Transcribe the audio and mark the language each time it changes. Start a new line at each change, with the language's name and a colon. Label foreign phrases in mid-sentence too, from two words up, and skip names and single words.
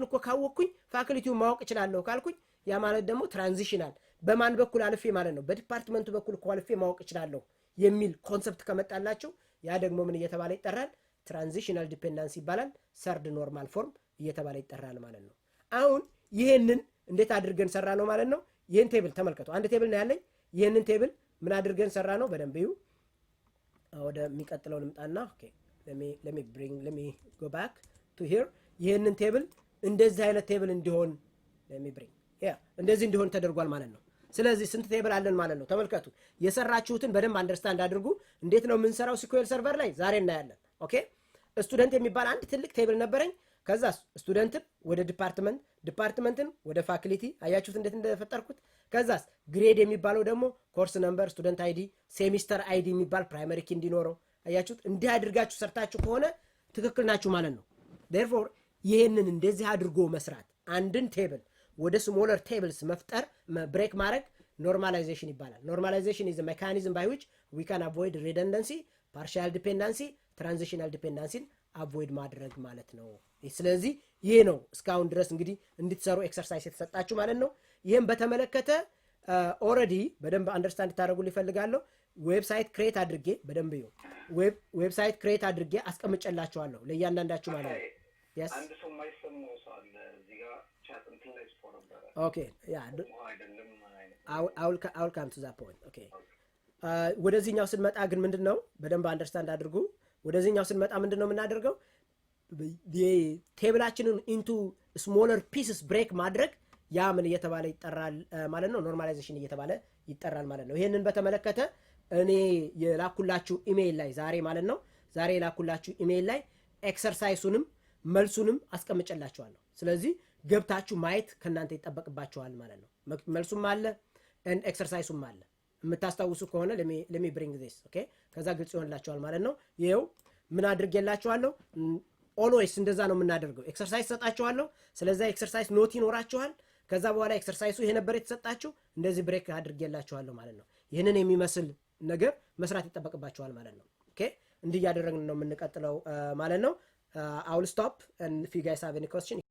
Amharic: እኮ ካወቅኩኝ ፋክሊቲውን ማወቅ እችላለሁ ካልኩኝ ያ ማለት ደግሞ ትራንዚሽናል በማን በኩል አልፌ ማለት ነው በዲፓርትመንቱ በኩል ኳሊፊ ማወቅ እችላለሁ የሚል ኮንሰፕት ከመጣላችሁ ያ ደግሞ ምን እየተባለ ይጠራል
English: transitional dependency
Amharic: ይባላል
English: third normal form
Amharic: እየተባለ ይጠራል ማለት ነው አሁን ይሄንን እንዴት አድርገን ሰራ ነው ማለት ነው ይሄን ቴብል ተመልከቱ አንድ ቴብል ነው ያለኝ ይሄንን ቴብል ምን አድርገን ሰራ ነው በደንብ እዩ ወደ የሚቀጥለው ልምጣና ኦኬ
English: let me go back to here
Amharic: ይሄንን ቴብል እንደዚህ አይነት ቴብል እንዲሆን
English: let me bring
Amharic: እንደዚህ እንዲሆን ተደርጓል ማለት ነው ስለዚህ ስንት ቴብል አለን ማለት ነው ተመልከቱ የሰራችሁትን በደንብ አንደርስታንድ አድርጉ እንዴት ነው የምንሰራው SQL ሰርቨር ላይ ዛሬ እናያለን ኦኬ ስቱደንት የሚባል አንድ ትልቅ ቴብል ነበረኝ ከዛ ስቱደንትን ወደ ዲፓርትመንትን ወደ ፋክሊቲ አያችሁት እንዴት እንደፈጠርኩት ከዛስ ግሬድ የሚባለው ደግሞ
English: course number student ID semester ID
Amharic: የሚባል
English: primary key
Amharic: እንዲኖረው አያችሁት እንዲህ አድርጋችሁ ሰርታችሁ ከሆነ ትክክል ናችሁ ማለት ነው therefore ይሄንን እንደዚህ አድርጎ መስራት አንድን ቴብል ወደ
English: smaller tables
Amharic: መፍጠር ብሬክ ማድረግ ኖርማላይዜሽን ይባላል ኖርማላይዜሽን
English: is a mechanism by which we can avoid redundancy partial dependency transitional dependency
Amharic: avoid ማድረግ ማለት ነው ስለዚህ ይሄ ነው እስካሁን ድረስ እንግዲህ እንድትሰሩ ኤክሰርሳይዝ የተሰጣችሁ ማለት ነው ይሄን በተመለከተ ኦሬዲ በደንብ አንደርስታንድ ታደርጉልኝ ይፈልጋለሁ
English: website create
Amharic: አድርጌ በደንብ ይው
English: website create
Amharic: አድርጌ አስቀምጨላችኋለሁ ለእያንዳንዳችሁ ማለት ነው yes አንድ ሰው ማይሰማው ሰው አለ እዚህ ጋር ቻት እንትን ላይ ስፖር ነበር
English: okay yeah I'll come to that point okay
Amharic: ወደዚህኛው ስንመጣ ግን ምንድነው በደንብ አንደርስታንድ አድርጉ ወደዚህኛው ስንመጣ ምንድነው የምናደርገው ቴብላችንን
English: into smaller pieces
Amharic: break ማድረግ ያ ምን እየተባለ ይጠራል ማለት ነው ኖርማላይዜሽን እየተባለ ይጠራል ማለት ነው ይሄንን በተመለከተ እኔ የላኩላችሁ ኢሜይል ላይ ዛሬ ማለት ነው ዛሬ የላኩላችሁ ኢሜይል ላይ ኤክሰርሳይሱንም መልሱንም አስቀምጨላችኋለሁ ስለዚህ ገብታችሁ ማየት ከናንተ ይጠበቅባችኋል ማለት ነው መልሱም አለ and ኤክሰርሳይሱም አለ የምታስታውሱ ከሆነ
English: let me bring this okay
Amharic: ከዛ ግልጽ ይሆንላችኋል ማለት ነው ይሄው ምን አድርጌላችኋለሁ always እንደዛ ነው የምናደርገው ኤክሰርሳይዝ ሰጣችኋለሁ ስለዚህ ኤክሰርሳይዝ ኖት ይኖራችኋል ከዛ በኋላ ኤክሰርሳይሱ ይሄ ነበር የተሰጣችሁ እንደዚህ ብሬክ አድርጌላችኋለሁ ማለት ነው ይሄንን የሚመስል ነገር መስራት ይጠበቅባችኋል ማለት ነው ኦኬ እንዲህ ያደረግን ነው የምንቀጥለው ማለት ነው
English: I will stop and if you guys have any question